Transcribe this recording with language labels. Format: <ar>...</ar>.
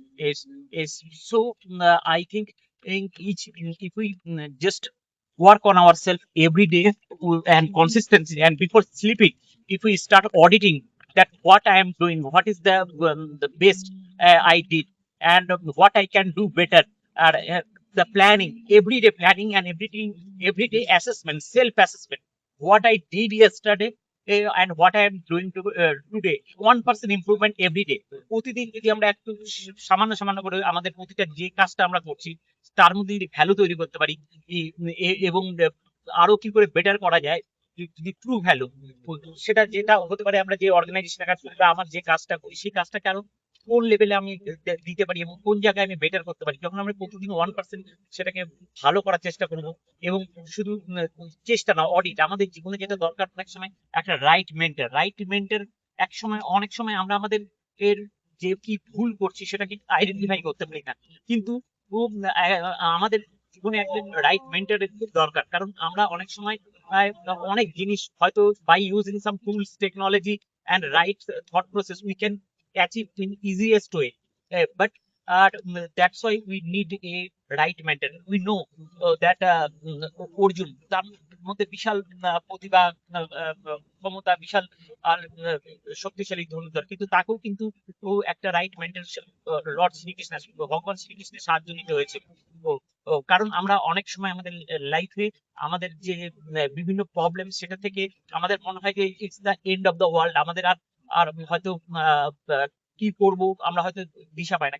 <en>Is so I think if we just work on ourselves every day and consistency, and before sleeping, if we start auditing that what I am doing, what is the best I did, and what I can do better, the planning, everyday planning, and everyday assessment, self assessment, what I did yesterday, and what I am doing today, 1% improvement every day.</en> <bn>প্রতিদিন যদি আমরা একটু সামান্য সামান্য করে আমাদের প্রতিটা যে কাজটা আমরা করছি তার মধ্যে যদি ভ্যালু তৈরি করতে পারি, এবং আরো কি করে বেটার করা যায়, যদি ট্রু ভ্যালু, সেটা যেটা হতে পারে আমরা যে অর্গানাইজেশনে কাজ করি বা আমার যে কাজটা করি, সেই কাজটাকে আরো কোন লেভেলে আমি দিতে পারি এবং কোন জায়গায় আমি বেটার করতে পারি। যখন আমরা প্রতিদিন 1% সেটাকে ভালো করার চেষ্টা করবো, এবং শুধু চেষ্টা না, অডিট, আমাদের জীবনে যেটা দরকার অনেক সময় একটা রাইট মেন্টর এক সময়, অনেক সময় আমরা আমাদের এর যে কি ভুল করছি সেটাকে আইডেন্টিফাই করতে পারি না, কিন্তু আমাদের জীবনে একজন রাইট মেন্টরের খুব দরকার। কারণ আমরা অনেক সময় অনেক জিনিস হয়তো</bn> <en>By using some tools, technology and right thought process we can achieve in easiest way, but that's why we need a right mentor. We know that Arjun,</en> <bn>মধ্যে বিশাল প্রতিভা, ক্ষমতা, বিশাল আর শক্তিশালী ধনুর্ধর, কিন্তু তাকেও কিন্তু ও একটা রাইট মেন্টাল লর্ড শ্রীকৃষ্ণ, ভগবান শ্রীকৃষ্ণের সাহায্য নিতে হয়েছে। ও ও কারণ আমরা অনেক সময় আমাদের লাইফে আমাদের যে বিভিন্ন প্রবলেম, সেটা থেকে আমাদের মনে হয় যে</bn> <en>it's the end of the world,</en> <bn>আমাদের আর আর হয়তো কি করব আমরা হয়তো দিশা পাই না।</bn>